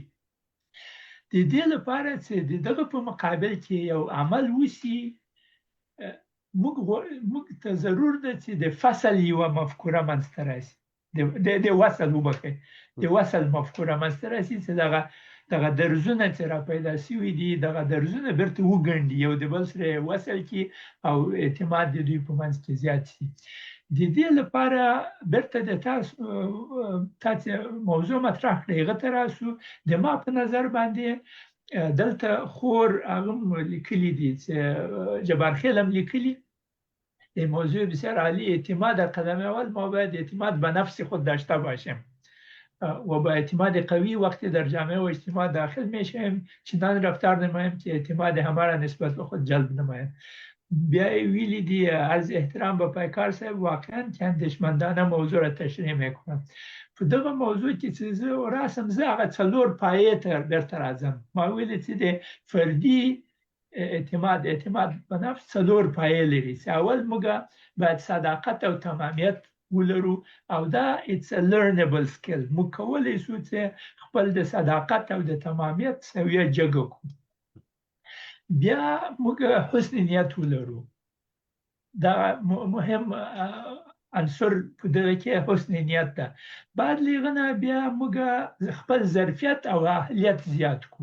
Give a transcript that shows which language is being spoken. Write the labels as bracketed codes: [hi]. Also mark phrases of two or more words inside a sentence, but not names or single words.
[ps] د دې لپاره چې د دغه په مقابل کې یو عمل وشي، موږ ته ضرور ده چې د فصل یوه مفکوره منځته راشي، د وصل وبخښئ، د وصل مفکوره منځته راشي چې دغه درزونه چې را پیدا شوي دي، دغه درزونه بیرته وګنډي، یو د بل سره وصل کړي او اعتماد د دوی په منځ کې زیات شي. د دې لپاره بیرته د تاسو موضوع مطرح کړئ، هغه ته راسو. د ما په نظر باندې دلته خور هغه لیکلي دي چې جبار خیل هم لیکلي، [fa] موضوع بسیار عالی، اعتماد در قدم اول ما باید اعتماد به نفس خود داشته باشیم و با اعتماد قوی وقتی در جامعه و اجتماع داخل میشیم چنان رفتار نماییم که اعتماد همه را نسبت به خود جلب نماییم. [ps] بیا ویلی دی [fa] از احترام به پیکار صاحب واقعا که اندیشمندانه موضوع را تشریح میکنم. [ps] په دغه موضوع کې چې زه راسم، زه هغه 4 پایې ته بیرته راځم. ما ویلي چې د فردي اعتماد به نفس 4 پایې لري. چې اول موږ باید صداقت او تمامیت ولرو او دا [en] it's a learnable skill. [ps] موږ کولی شو چې خپل د صداقت او د تمامیت سویه جګه کړو. بیا موږ حسن نیت ولرو، دا مهم عنصر په دغه کې حسن نیت ده. بعد له هغه نه بیا موږ خپل ظرفیت او اهلیت زیات کړو.